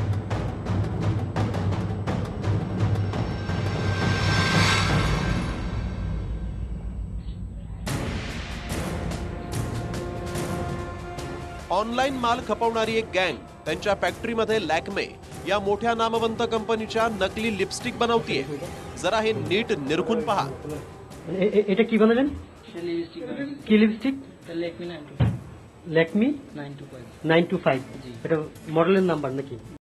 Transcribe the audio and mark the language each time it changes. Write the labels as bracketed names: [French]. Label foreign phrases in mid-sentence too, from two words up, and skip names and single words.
[Marathi] ऑनलाईन माल खपवणारी एक गँग त्यांच्या फॅक्टरीमध्ये लॅक्मे या मोठ्या नामवंत कंपनीच्या नकली लिपस्टिक बनवतीये. जरा हे नीट निरखून पहा. [Bangla] এটা কি বানালেন? কি লিপস্টিক? ল্যাকমি 925 এটা মডেলের নাম্বার নাকি?